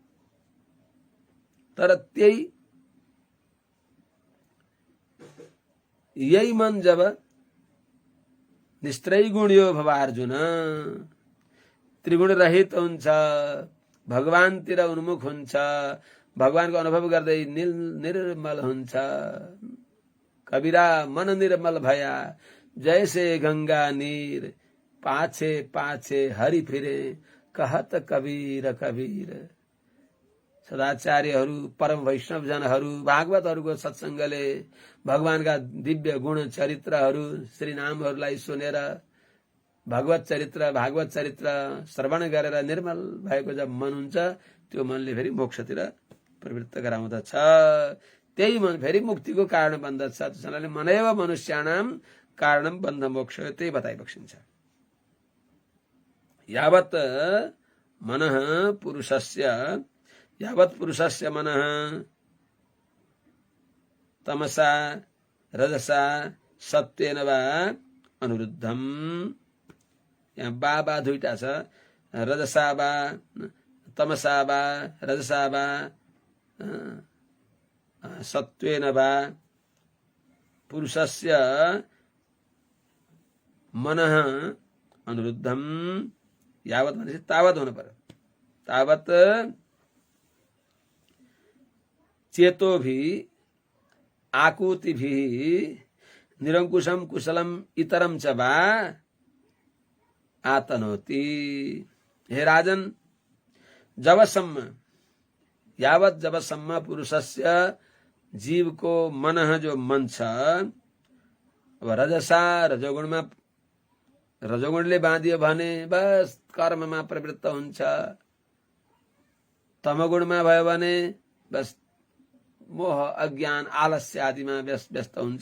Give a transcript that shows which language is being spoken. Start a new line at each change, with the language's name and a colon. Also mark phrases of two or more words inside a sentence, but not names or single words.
Nepali: तर यही मन जब
Sanskrit: निस्त्रैगुण्यो भवार्जुन
Nepali: त्रिगुण रहित हुन्छ, भगवानतिर उन्मुख हुन्छ, भगवानको अनुभव गर्दै निर्मल हुन्छ।
Hindi: कबीरा मन निर्मल भया जैसे गंगा नीर, पाछे पाछे हरि फिरे कहत कबीर कबीर।
Nepali: सदाचार्यहरू, परम वैष्णव जनहरू, भागवतहरूको सत्संगले भगवानका दिव्य गुण चरित्रहरू, श्री नामहरूलाई सुनेर भागवत चरित्र श्रवण गरेर निर्मल भएको जब मन हुन्छ त्यो मनले फेरि मोक्षतिर प्रवृत्त गराउँदछ। त्यही मन फेरि मुक्तिको कारण बन्दछ। त्यसैले
Sanskrit: मनैव मनुष्याणाम कारणम बन्ध मोक्ष,
Nepali: त्यही बताइबक्सिन्छ।
Sanskrit: यावत् मनः पुरुषस्य मनः तमसा रजसा सत्वेन वा अनुरुद्धम।
Nepali: यहाँ बा दुईटा छ,
Sanskrit: रजसा वा तमसा वा रजसा वा सत्वेन वा पुरुषस्य मनः अनुरुद्धम।
Nepali: यावत् भनेपछि तावत् हुनु पर्यो।
Sanskrit: तावत् चेतोभि आकुतिभि निरंकुशम कुशलम इतरम च वा आतनोति।
Nepali: हे राजन, जबसम्म पुरुषस्य जीव को मन जो मन छ, अब रजोगुणले बाँधियो भने बस कर्ममा प्रवृत्त हुन्छ। तमगुणमा भयो भने बस मोह अज्ञान आलस्य आदिमा व्यस्त हुन्छ।